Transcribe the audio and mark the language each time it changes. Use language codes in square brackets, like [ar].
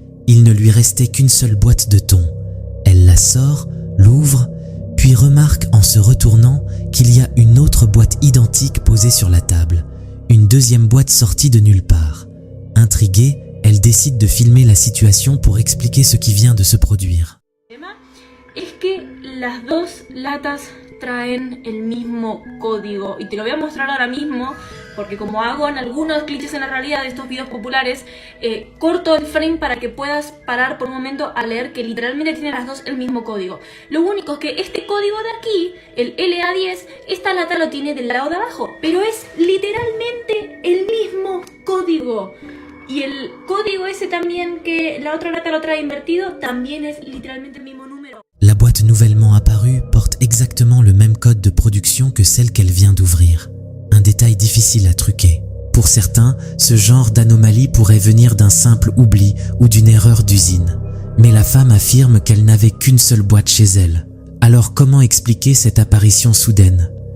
[fr] Il ne lui restait qu'une seule boîte de thon. Elle la sort, l'ouvre, puis remarque en se retournant qu'il y a une autre boîte identique posée sur la table. Une deuxième boîte sortie de nulle part. Intriguée, elle décide de filmer la situation pour expliquer ce qui vient de se produire. [es] Es que las dos latas traen el mismo código y te lo voy a mostrar ahora mismo porque como hago en algunos clichés en la realidad de estos videos populares, corto el frame para que puedas parar por un momento a leer que literalmente tienen las dos el mismo código. Lo único es que este código de aquí, el LA10, esta lata lo tiene del lado de abajo, pero es literalmente el mismo código. Y el código ese también que la otra lata lo trae invertido, también es literalmente el mismo número. [fr] La boîte nouvellement apparue porte exactement le même code de production que celle qu'elle vient d'ouvrir. Un détail difficile à truquer. Pour certains, ce genre d'anomalie pourrait venir d'un simple oubli ou d'une erreur d'usine. Mais la femme affirme qu'elle n'avait qu'une seule boîte chez elle. Alors comment expliquer cette apparition soudaine?